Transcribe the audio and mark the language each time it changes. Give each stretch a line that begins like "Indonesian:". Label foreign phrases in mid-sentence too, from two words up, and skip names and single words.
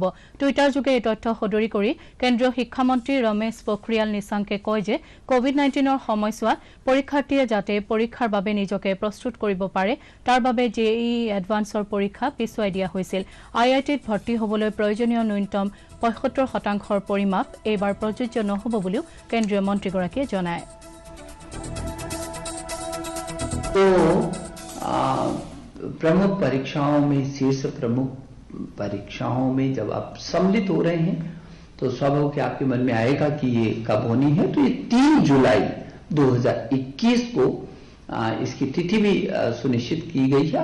Assamese: টুইটাৰ যোগে এই তথ্য সদৰি কৰি কেন্দ্ৰীয় শিক্ষামন্ত্ৰী ৰমেশ পোখৰিয়াল নিশাংকে কয় যে কোভিড-19ৰ সময়ছোৱাত পৰীক্ষাৰ্থীয়ে যাতে পৰীক্ষাৰ বাবে নিজকে প্ৰস্তুত কৰিব পাৰে তাৰ বাবে JEE এডভান্সৰ পৰীক্ষা পিছুৱাই দিয়া হৈছিল। IITত ভৰ্তি হ'বলৈ প্ৰয়োজনীয় ন্যূনতম 75% পৰিমাপ এইবাৰ প্ৰযোজ্য নহ'ব বুলিও কেন্দ্ৰীয় মন্ত্ৰীগৰাকীয়ে জনায়।
Hindi: प्रमुख परीक्षाओं में शीर्ष प्रमुख परीक्षाओं में जब आप सम्मिलित हो रहे हैं तो स्वाभाविक आपके मन में आएगा कि ये कब होनी है। तो ये 3 जुलाई 2021 को इसकी तिथि भी सुनिश्चित की गई है।